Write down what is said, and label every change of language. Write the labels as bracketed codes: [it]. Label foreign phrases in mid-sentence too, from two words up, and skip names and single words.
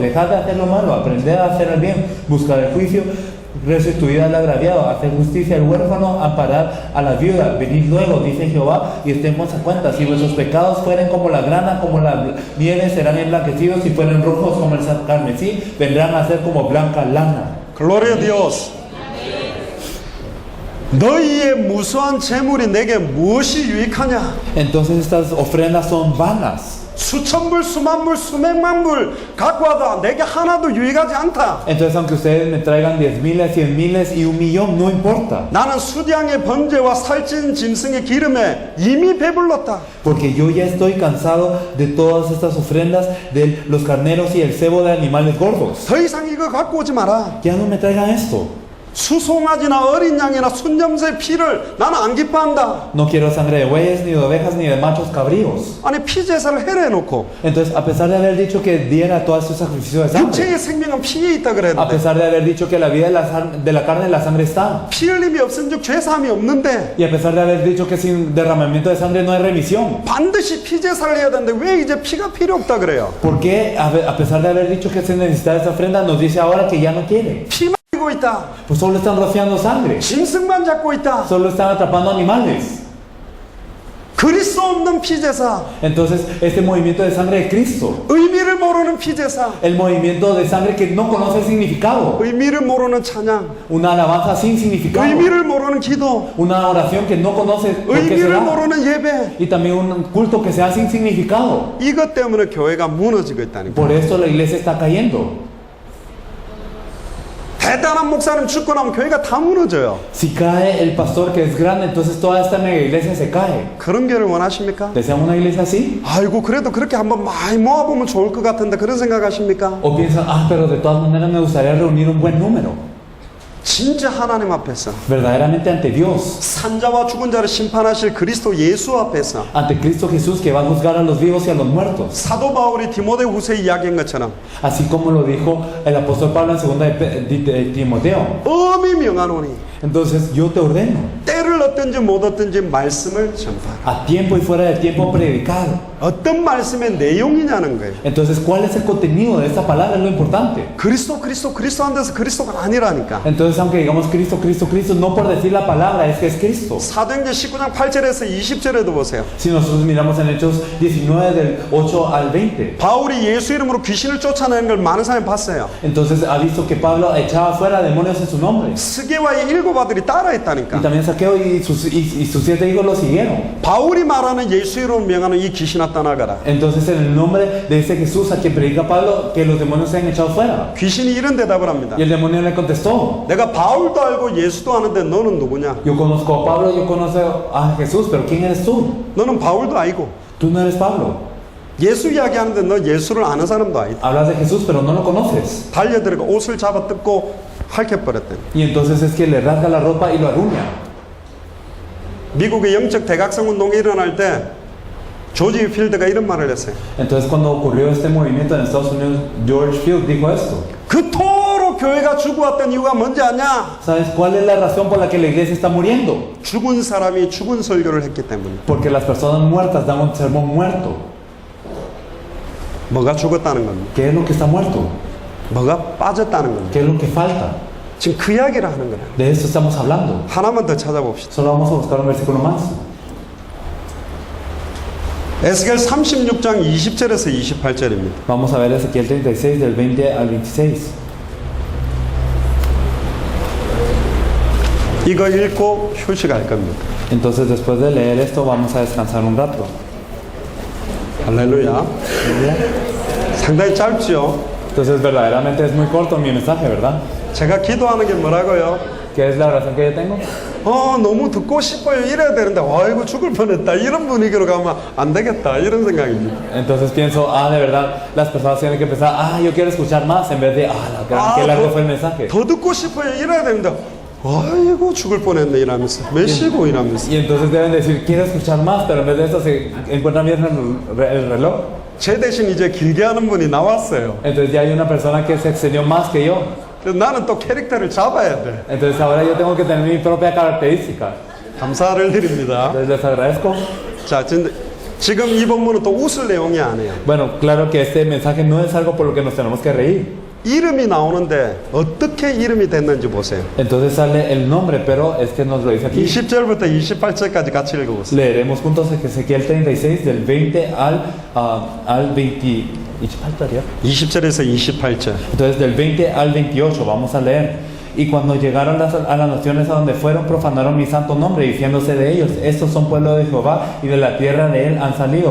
[es] Dejad de hacer lo malo, aprended a hacer el bien, buscad el juicio, restituid al agraviado, hacer justicia al huérfano, amparad a la viuda. Venid luego, dice Jehová, y estemos a cuenta. Si vuestros pecados fueren como la grana, como la nieve, serán emblanquecidos. Si fueren rojos como el carmesí, vendrán a ser como blanca lana. Gloria a Dios. [ko] 너희의 무수한 재물이 내게 무엇이 유익하냐? [es] Entonces estas ofrendas son vanas. [ko] 수천 불, 수만 불, 수백만 불 갖고 와도 내게 하나도 유익하지 않다. [es] Entonces aunque ustedes me traigan 10,000, 100,000 y 1,000,000, no importa. [ko] 나는 수량의 번제와 살찐 짐승의 기름에 이미 배불렀다. [es] Porque yo ya estoy cansado de todas estas ofrendas, de los carneros y el cebo de animales gordos. [ko] 더 이상 이거 갖고 오지 마라. [es] Ya no me traigan esto. [ko] 수송아지나 어린 양이나 순염소의 피를 나는 안 기뻐한다. [es] No quiero sangre de bueyes, ni de ovejas, ni de machos cabríos. [ko] 아니 피제사를 해놓고 [es] Entonces, a pesar de haber dicho que diera todos estos sacrificios de sangre, [ko] 육체의 생명은 피에 있다 [es] a [ko] 그랬는데 [es] pesar de haber dicho que la vida de la carne y la sangre está, [ko] 피 흘림이 없은즉 죄사함이 없는데 [es] y a pesar de haber dicho que sin derramamiento de sangre no hay remisión, [ko] 반드시 피제사를 해야 되는데 왜 이제 피가 필요 없다 그래요? [es] ¿por qué, a pesar de haber dicho que se necesita esta ofrenda, nos dice ahora que ya no quiere? [ko] 피만 흘리고 있다. [es] Pues solo están rociando sangre, [ko] 짐승만 잡고 있다. [es] solo están atrapando animales. [ko] 그리스도 없는 피제사, [es] Entonces, este movimiento de sangre de Cristo, [ko] 의미를 모르는 피제사, [es] el movimiento de sangre que no conoce el significado, [ko] 의미를 모르는 찬양, [es] una alabanza sin significado, [ko] 의미를 모르는 기도, [es] una oración que no conoce por qué se [ko] 의미를 [es] da, [ko] 모르는 예배. [es] y también un culto que sea sin significado. [ko] 이것 때문에 교회가 무너지고 있다는 거예요. [es] Por esto la iglesia está cayendo. [ko] 대단한 목사님 죽고 나면 교회가 다 무너져요. [es] Si cae el pastor que es grande, entonces toda esta mega iglesia se cae. [ko] 그런 교회를 원하십니까? [es] ¿Desean una iglesia así? [ko] 아이고 그래도 그렇게 한번 많이 모아보면 좋을 것 같은데 그런 생각하십니까? [es] ¿O piensan, pero de todas maneras me gustaría reunir un buen número? [ko] 진짜 하나님 앞에서 [es] Verdaderamente ante Dios, [ko] 산자와 죽은 자를 심판하실 그리스도 예수 앞에서 [es] ante Cristo Jesús que va a juzgar a los vivos y a los muertos. [ko] 사도 바울이 디모데후서에 이야기한 것처럼 [es] Así como lo dijo el apóstol Pablo en 2 de Timoteo. [ko] 엄히 명하노니 [es] Entonces yo te ordeno, [ko] 때를 얻든지 못 얻든지 말씀을 전파하라. [es] a tiempo y fuera de tiempo predicar. [ko] 어떤 말씀의 내용이냐는 거예요. [es] Entonces, ¿cuál es el contenido de esta palabra? Es lo importante. [ko] 그리스도 한 데서 그리스도가 아니라니까. [es] Entonces, aunque digamos Cristo, Cristo, Cristo, no por decir la palabra, es que es Cristo. [ko] 사도행전 19장 8절에서 20절에도 보세요. [es] Si nosotros miramos en Hechos 19 del 8 al 20, [ko] 바울이 예수 이름으로 귀신을 쫓아내는 걸 많은 사람이 봤어요. [es] entonces ha visto que Pablo echaba fuera demonios en su nombre. [ko] 스게와의 일곱 아들이 [es] Y [ko] 따라했다니까. [es] también Saqueo y sus 7 hijos lo siguieron. [ko] 바울이 말하는 예수 이름으로 명하는 이 귀신아 떠나가라. [es] Entonces, en el nombre de ese Jesús a quien predica Pablo, que los demonios sean echados fuera. [ko] 귀신이 이런 대답을 합니다. [es] Y el demonio le contestó: [ko] 내가 바울도 알고 예수도 아는데 너는 누구냐? [es] Yo conozco a Pablo, yo conozco a Jesús, pero ¿quién eres tú? [ko] 너는 바울도 아니고 [es] Tú no eres Pablo. [ko] 예수 이야기하는데 너 예수를 아는 사람도 아니다. [es] Hablas de Jesús, pero no lo conoces. [ko] 달려들어가 옷을 잡아 뜯고 핥혀버렸대. [es] Y entonces es que le rasga la ropa y lo arruña. [ko] 미국의 영적 대각성 운동이 일어날 때 조지 필드가 이런 말을 했어요. [es] Entonces cuando ocurrió este movimiento en Estados Unidos, George Field dijo esto: [ko] 그토록 교회가 죽어왔던 이유가 뭔지 아냐? [es] ¿Sabes cuál es la razón por la que la iglesia está muriendo? [ko] 죽은 사람이 죽은 설교를 했기 때문에. [es] Porque las personas muertas dan un sermón muerto. [ko] 뭐가 죽었다는 겁니다. [es] ¿Qué es lo que está muerto? [ko] 뭐가 빠졌다는 겁니다. [es] ¿Qué es lo que falta? [ko] 지금 그 이야기를 하는 거예요. [es] De esto estamos hablando. [ko] 하나만 더 찾아봅시다. [es] Solo vamos a buscar un versículo más. [ko] 에스겔 36장 20절에서 28절입니다. [es] Vamos a ver Ezequiel 36 del 20 al 26. [ko] 이거 읽고 휴식할 겁니다. [es] Entonces después de leer esto vamos a descansar un rato. [ko] 할렐루야. 상당히 짧죠? [es] Entonces verdaderamente es muy corto mi mensaje, ¿verdad? [ko] 제가 기도하는 게 뭐라고요? [es] ¿Qué es la oración que yo tengo? [ko] 너무 듣고 싶어요. 이래야 되는데 아이고 죽을 뻔했다. 이런 분위기로 가면 안 되겠다. 이런 생각입니다. [es] Entonces pienso, de verdad, las personas tienen que pensar, yo quiero escuchar más, en vez de, qué largo fue el mensaje. [ko] 더 듣고 싶어요. 이래야 되는데 아이고 죽을 뻔했네 이러면서 몇 시고 이러면서. [es] Y entonces deben decir, quiero escuchar más, pero en vez de eso se encuentran bien el reloj. [ko] 제 대신 이제 길게 하는 분이 나왔어요. [es] Entonces ya hay una persona que se excedió más que yo. [ko] 그래서 나는 또 캐릭터를 잡아야 돼. [es] Entonces ahora yo tengo que tener mi propia característica. [ko] 감사를 드립니다. [es] Entonces les agradezco. [ko] 자, 지금 이 본문은 또 웃을 내용이 아니에요. [es] Bueno, claro que este mensaje no es algo por lo que nos tenemos que reír. [ko] 이름이 나오는데 어떻게 이름이 됐는지 보세요. [es] Entonces sale el nombre, pero es que nos lo dice aquí. [ko] 20절부터 28절까지 같이 읽어보세요. [es] Leeremos juntos Ezequiel 36 del 20 al 20. [ko] 20절에서 28절. [es] Entonces del 20 al 28 vamos a leer. Y cuando llegaron a las naciones a donde fueron, profanaron mi santo nombre, diciéndose de ellos: estos son pueblo de Jehová, y de la tierra de él han salido.